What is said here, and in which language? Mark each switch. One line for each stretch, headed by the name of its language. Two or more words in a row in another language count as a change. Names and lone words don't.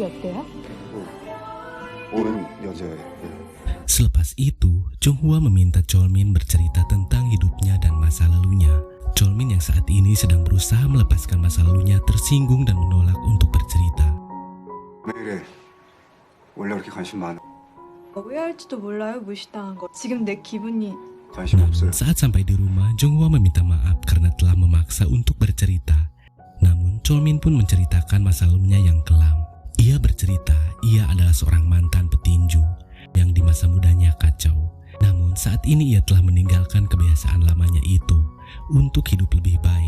Korean: 얼굴이 어때요? 오는 여자애.
Indonesian: Selepas itu, Jonghwa meminta Cholmin bercerita tentang hidupnya dan masa lalunya. Cholmin yang saat ini sedang berusaha melepaskan masa lalunya tersinggung dan menolak untuk bercerita.
Korean: 왜 이래? 원래 그렇게 관심 많아? 오해할지도 몰라요, 무시당한 거. 지금 내 기분이 관심 없어요.
Indonesian: Namun saat sampai di rumah, Jonghwa meminta maaf karena telah memaksa untuk bercerita. Namun Cholmin pun menceritakan masa lalunya yang kelam. Ia bercerita ia adalah seorang mantan petinju yang di masa mudanya kacau. Namun saat ini ia telah meninggalkan kebiasaan lamanya itu untuk hidup lebih baik.